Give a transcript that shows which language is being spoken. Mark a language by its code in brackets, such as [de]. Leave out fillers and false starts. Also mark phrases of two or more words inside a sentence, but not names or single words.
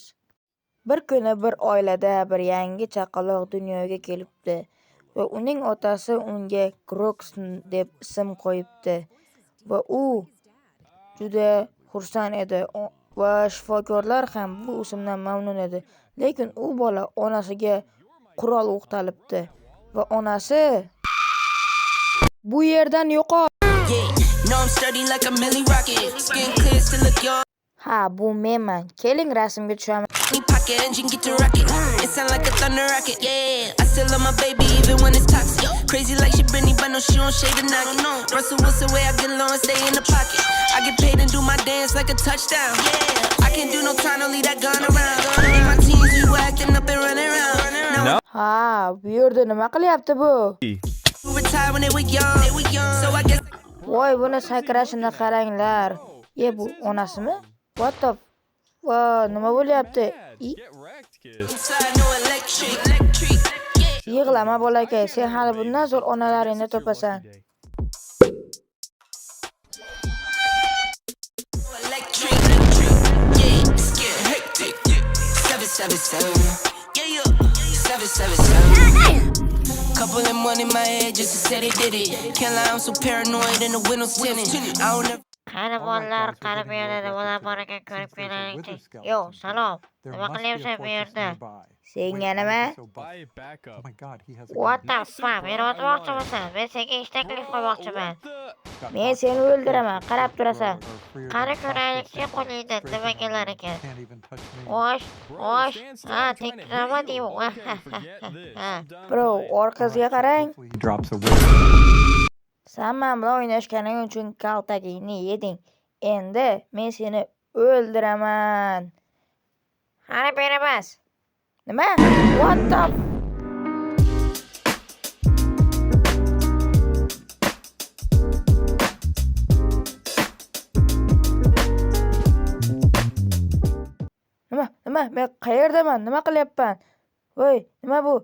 [uz] Bir kuni bir oilada bir yangi chaqaloq dunyoga kelibdi va uning otasi unga Crocs deb ism qo'yibdi va u juda xursand edi va shifokorlar ham bu ismdan mamnun edi. Lekin u bola onasiga qurol o'qtalibdi va onasi bu yerdan yo'qol. Ha, bu menman. Keling rasmga tushamiz. [en] Pocket engine get to rocket. It sound like a thunder rocket. Yeah, I still love my baby even when it's toxic. Crazy like she Britney, but no, she don't shade the knock. Russell Wilson way I get low and stay in the pocket. I get paid and do my dance like a touchdown. Yeah, I can't do no time to leave that gun around. In my teens, we were acting up and running around. [uz] Ha, bu yerda nima qilyapti bu? [en] Retired when they were young. So I guess. [uz] Voy, buni sakrashini qaranglar. Bu onasimi? [en] What the [uz] nima bo'lyapti? [en] Inside no electric. [uz] Yig'lama bolakay, sen hali bundan zo'r onalaringni topasan. [en] Electric. Yeah, scared hectic. 777. Yeah. 777. Couple of money in my head just to say they did it. Can't lie, I'm so paranoid and the windows tinted. I don't ever. [uz] Qani bolalar, qani bu yerda nimalar bor ekan ko'rib kelaylik-chi. Yo, salom. Nima qilyapsan bu yerda? Senga nima? [en] What the fuck? [uz] Meni otmoqchimisan? Men senga ish taklif qilmoqchiman. Men seni o'ldiraman, qarab turasan. Qani ko'raylik-chi qo'lingda nima kelar ekan. Osh. Ha, tekrarma deyman. Bro, orqasiga qarang. Sen men bilan o'ynashganing uchun kaltagingni yeding. Endi men seni o'ldiraman. Qani beramas. Nima? [en] What the Nima? [uz] Men qayerdaman? Nima qilyapman? Voy, nima bu?